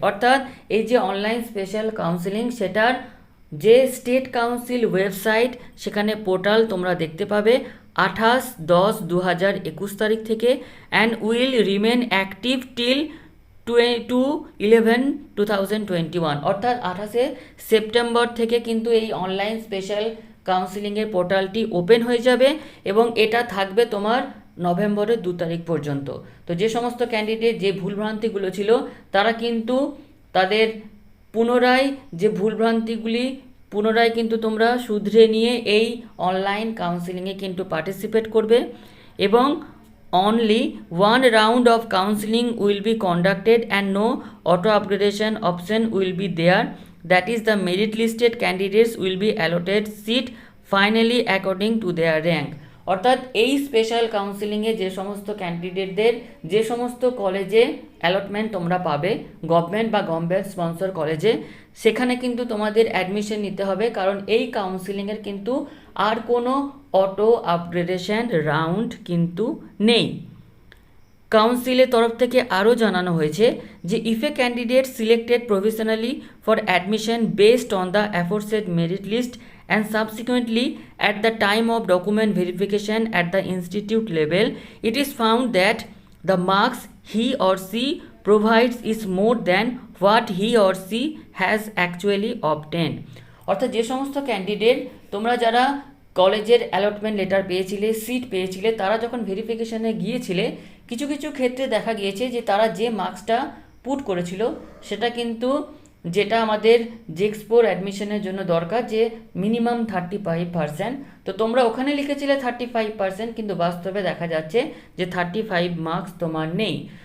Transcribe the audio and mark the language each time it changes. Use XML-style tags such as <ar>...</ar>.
<bn>অর্থাৎ এই যে অনলাইন স্পেশাল কাউন্সিলিং সেটার যে স্টেট কাউন্সিল ওয়েবসাইট, সেখানে পোর্টাল তোমরা দেখতে পাবে 28/10/2021 তারিখ থেকে</bn> <en>and will remain active till</en> <bn>2/11/2021। অর্থাৎ 28শে সেপ্টেম্বর থেকে কিন্তু এই অনলাইন স্পেশাল কাউন্সিলিংয়ের পোর্টালটি ওপেন হয়ে যাবে এবং এটা থাকবে তোমার নভেম্বরের 2 তারিখ পর্যন্ত। তো যে সমস্ত ক্যান্ডিডেট যে ভুলভ্রান্তিগুলো ছিল তারা কিন্তু তাদের পুনরায় যে ভুলভ্রান্তিগুলি পুনরায় কিন্তু তোমরা শুধরে নিয়ে এই অনলাইন কাউন্সিলিংয়ে কিন্তু পার্টিসিপেট করবে এবং</bn> <en>only one round of counseling will be conducted and no auto upgradation option will be there, that is the merit listed candidates will be allotted seat finally according to their rank।</en> <bn>অর্থাৎ এই special কাউন্সিলিংয়ে যে সমস্ত ক্যান্ডিডেটদের যে সমস্ত কলেজে allotment তোমরা পাবে, government বা গভর্নমেন্ট স্পন্সর কলেজে, সেখানে কিন্তু তোমাদের অ্যাডমিশন নিতে হবে, কারণ এই কাউন্সিলিংয়ের কিন্তু আর কোনো অটো আপগ্রেডেশন রাউন্ড কিন্তু নেই। কাউন্সিলের তরফ থেকে আরও জানানো হয়েছে যে</bn> <en>If a candidate selected provisionally for admission based on the aforesaid merit list and subsequently at the time of document verification at the institute level it is found that the marks he or she provides is more than what he or she has actually obtained।</en> <bn>অর্থাৎ যে সমস্ত candidate তোমরা যারা কলেজের allotment letter পেয়েছিলে, seat পেয়েছিলে, তারা যখন ভেরিফিকেশনে গিয়েছিলে কিছু কিছু ক্ষেত্রে দেখা গিয়েছে যে তারা যে মার্কসটা পুট করেছিল সেটা কিন্তু যেটা আমাদের জেক্সপোর অ্যাডমিশনের জন্য দরকার যে মিনিমাম 35%, তো তোমরা ওখানে লিখেছিলে 35%, কিন্তু বাস্তবে দেখা যাচ্ছে যে 35 মার্কস তোমার নেই।</bn>